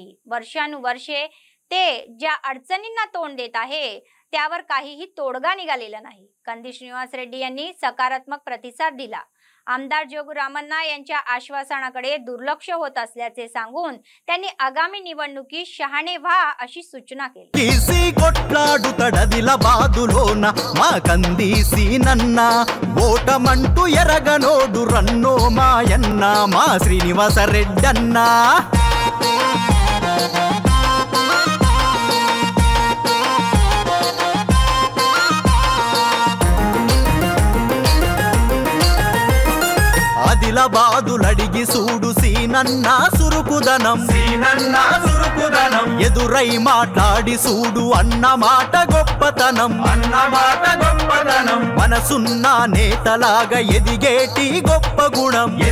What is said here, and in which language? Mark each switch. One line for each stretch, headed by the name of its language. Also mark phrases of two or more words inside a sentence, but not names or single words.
Marathi: वर्षानुवर्षे ते ज्या अडचणींना तोंड देत आहे त्यावर काहीही तोडगा निघालेला नाही. कंदी श्रीनिवास रेड्डी यांनी सकारात्मक प्रतिसाद दिला. आमदार जोगरामन्ना यांच्या आश्वासनाकडे दुर्लक्ष होत असल्याचे सांगून त्यांनी आगामी निवडणुकीत शहाणे व्हा अशी सूचना केली.
Telugu: మా కందీసి నన్న ఓటమంటూ ఎరగనోడు రన్నో మాయన్న మా శ్రీనివాస రెడ్డన్న. ఆదిలాబాదులడిగి సూడు సీనన్న సురుకుదనం ఎదురై మాట్లాడి సూడు అన్న మాట గొప్పతనం మనసున్న నేతలాగా ఎదిగేటి గొప్ప గుణం